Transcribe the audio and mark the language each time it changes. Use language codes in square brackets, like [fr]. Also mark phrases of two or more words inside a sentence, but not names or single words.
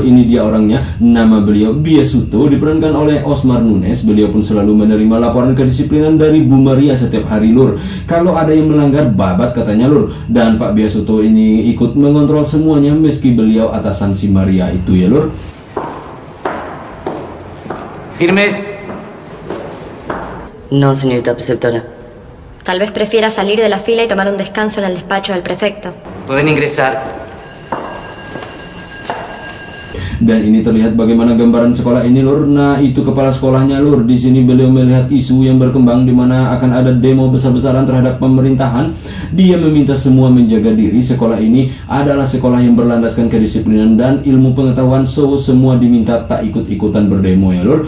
[id] Ini dia orangnya, nama beliau Biasuto, diperankan oleh Osmar Nunes. Beliau pun selalu menerima laporan kedisiplinan dari Bu Maria setiap hari lur. Kalau ada yang melanggar, babat katanya lur. Dan Pak Biasuto ini ikut mengontrol semuanya meski beliau atasan si Maria itu ya lur. [es] Firmes. No, señorita preceptora. Tal vez prefiera salir de la fila y tomar un descanso en el despacho del prefecto. Pueden ingresar. [id] Dan ini terlihat bagaimana gambaran sekolah ini lur. Nah, itu kepala sekolahnya lur. Di sini beliau melihat isu yang berkembang di mana akan ada demo besar-besaran terhadap pemerintahan. Dia meminta semua menjaga diri. Sekolah ini adalah sekolah yang berlandaskan kedisiplinan dan ilmu pengetahuan, so semua diminta tak ikut-ikutan berdemo ya lur.